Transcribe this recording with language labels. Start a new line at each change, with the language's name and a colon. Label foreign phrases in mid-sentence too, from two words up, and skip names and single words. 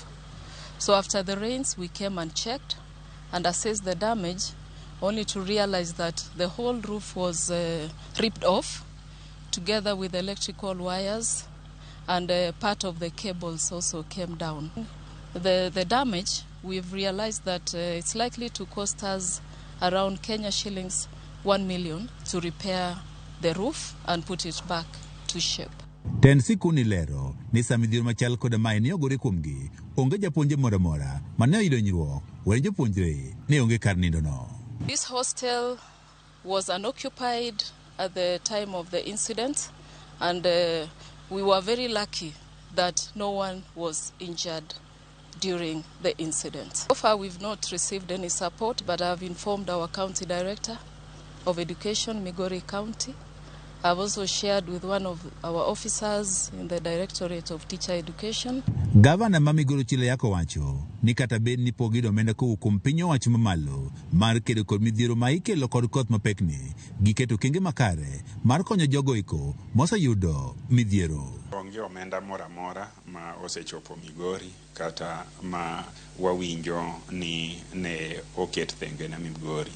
English: So after the rains, we came and checked and assessed the damage, only to realize that the whole roof was ripped off together with electrical wires, and part of the cables also came down. The damage, we've realized that it's likely to cost us around Kenya shillings 1 million to repair the roof and put it back to shape.
Luo (Kenya and Tanzania): Ten sikuni lero ni samidhiero machal koda mae ni ogore kuomgi, onge japuonje moro mora mane oyudo nyruok, wen jopuonjre ne onge kar nindo no.
English: This hostel was unoccupied at the time of the incident, and we were very lucky that no one was injured during the incident. So far, we've not received any support, but I've informed our county director of education, Migori County. I've also shared with one of our officers in the Directorate of Teacher Education.
Luo (Kenya and Tanzania): Governor ma Migori Ochilo Ayako wacho ni kata bed ni pogido omenda kowuok kuom piny owacho mamalo mar kedo kod midhiero ma ikelo kod koth mapek ni, giketo kenge makare mar konyo jogo eko moseyudo midhiero. Onge omenda mora mora ma osechopo Migori kata ma wawinjo ni ne oket thenge na Migori.